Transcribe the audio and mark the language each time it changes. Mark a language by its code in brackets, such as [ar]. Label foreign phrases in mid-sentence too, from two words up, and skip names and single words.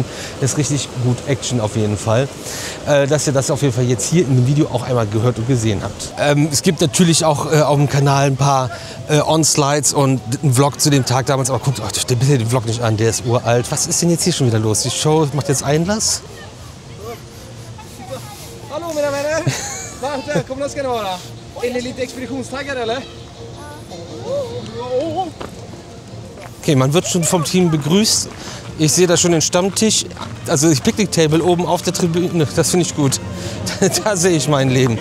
[de] Das ist richtig gut Action auf jeden Fall. Dass ihr das auf jeden Fall jetzt hier in dem Video auch einmal gehört und gesehen habt. Es gibt natürlich auch auf dem Kanal ein paar On-Slides und einen Vlog zu dem Tag damals. Aber guckt euch bitte den Vlog nicht an, der ist uralt. Was ist denn jetzt hier schon wieder los? Die Show macht jetzt Einlass. [sv] Hallo mina vänner! Varmt välkomna ska ni vara. Är ni lite expeditionstaggade eller? [de] Okay, man wird schon vom Team begrüßt. Ich sehe da schon den Stammtisch, also das Picknick-Table oben auf der Tribüne. Das finde ich gut. Da sehe ich mein Leben.